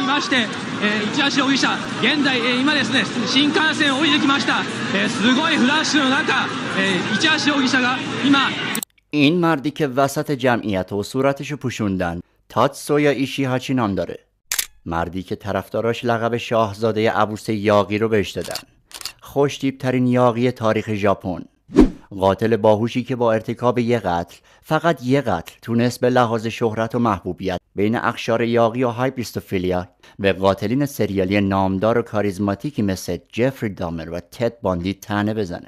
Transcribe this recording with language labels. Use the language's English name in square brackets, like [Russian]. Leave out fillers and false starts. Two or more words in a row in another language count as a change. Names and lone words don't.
[Japanese] まして、市橋容疑者、現在、今ですね、新幹線を降りてきました。すごいフラッシュの中、市橋容疑者が今 [Persian] این مردی که وسط جمعیت و صورتشو پوشوندن تاتسویا ایشیهاچی نام داره. مردی که طرفداراش لقب شاهزاده عبوس یاغی رو بهش دادن. خوش‌تیپ ترین یاغی تاریخ ژاپن. قاتل باهوشی که با ارتکاب یه قتل، فقط یه قتل، تونست به لحاظ شهرت و محبوبیت بین اقشار یاغی و هایپریستوفیلیا به قاتلین سریالی نامدار و کاریزماتیکی مثل جفری دامر و تد باندی طعنه بزنه.